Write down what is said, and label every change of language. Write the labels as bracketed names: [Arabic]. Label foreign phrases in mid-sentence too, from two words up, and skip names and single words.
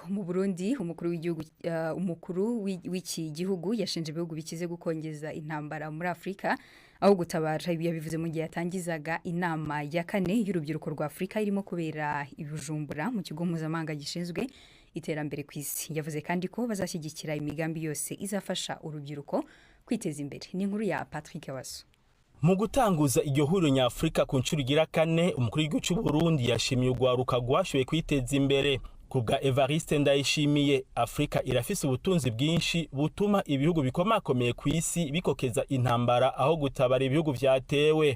[Kinyarwanda] Mu Burundi umukuru w'iki gihugu yashinje ibihugu bikize gukongeza intambara muri Afrika aho gutabara. Ibi yabivuze mu gihe yatangizaga inama ya 4 y'urubyiruko rwa Afrika irimo kubera i Bujumbura mu kigo mpuzamahanga gishinzwe iterambere ku isi. Yavuze kandi ko bazashyigikira imigambi yose izafasha urubyiruko kwiteza imbere. Ni inkuru ya Patrick Waso. [Rundi] Mu gutanguza iryo huriro nyafrika ku nshuro igira 4, umukuru w'igihugu cy'u Burundi yashimiye urwaruka rwashoboye kwiteza imbere. Kubwa Evariste Ndayishimiye, Afrika irafise ubutunzi bwinshi butuma ibihugu bikomakomeye ku isi bikokeza intambara aho gutabara ibihugu vyatewe.